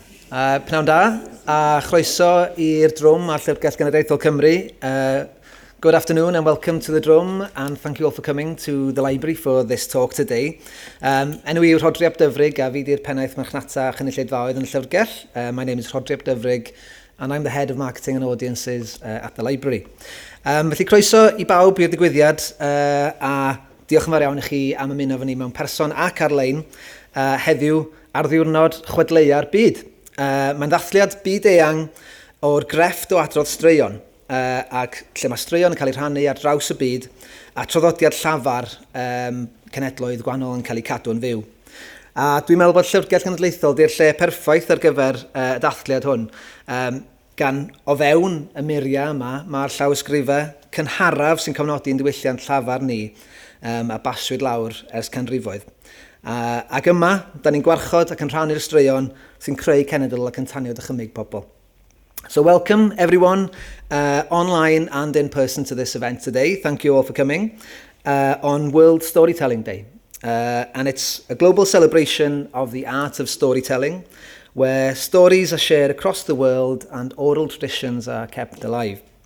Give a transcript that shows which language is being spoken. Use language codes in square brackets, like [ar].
[cy] Pnawn da, a chroeso i'r drwm a'r Llyfrgell Genedlaethol Cymru. [en] Good afternoon and welcome to the drum, and thank you all for coming to the library for this talk today. [cy] Enw i yw'r Rhodri Ap Dyfrig, a fi di'r pennaeth marchnata a chynulleidfaoedd yn y Llyfrgell. [en] My name is Rhodri Ap Dyfrig, and I'm the head of marketing and audiences at the library. [cy] Felly croeso i bawb i'r digwyddiad, a diolch yn fawr iawn i chi am ymuno efo ni mewn person ac ar-lein heddiw ar ddiwrnod chwedlau'r byd. Mae'n ddathliad byd-eang o'r grefft o adrodd straeon, ac lle mae straeon yn cael ei rhannu ar draws y byd, a traddodiad llafar cenedloedd gwahanol yn cael ei cadw yn fyw. A dwi'n meddwl bod Llyfrgell Genedlaethol di'r lle perffaith ar gyfer y dathliad hwn. Gan o fewn y muriau yma, mae'r llawysgrifau cynharaf sy'n cofnodi'n diwylliant llafar ni a baswyd lawr ers canrifoedd. Ac yma, da ni'n gwarchod ac yn rhannu'r straeon sy'n creu cenedl ac yn tanio dychymyg pobl. [en] So welcome everyone online and in person to this event today. Thank you all for coming on World Storytelling Day. And it's a global celebration of the art of storytelling, where stories are shared across the world and oral traditions are kept alive.